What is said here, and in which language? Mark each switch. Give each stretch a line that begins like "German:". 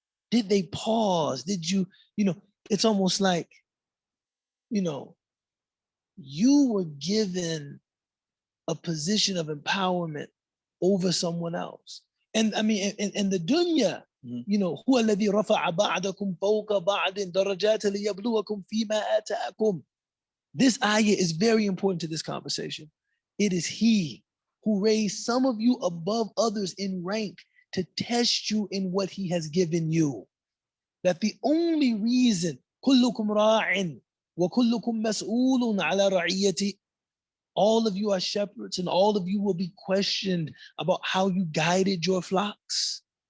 English: Did they pause? Did you, it's almost like, you were given a position of empowerment over someone else. And I mean, in the dunya,
Arabic: هو الذي رفع بعضكم فوق بعض درجات ليبلوكم فيما آتاكم.
English: This ayah is very important to this conversation. It is He who raised some of you above others in rank to test you in what He has given you. That the only reason
Arabic: كلكم راع وكلكم مسؤول على رعيته,
English: all of you are shepherds and all of you will be questioned about how you guided your flocks.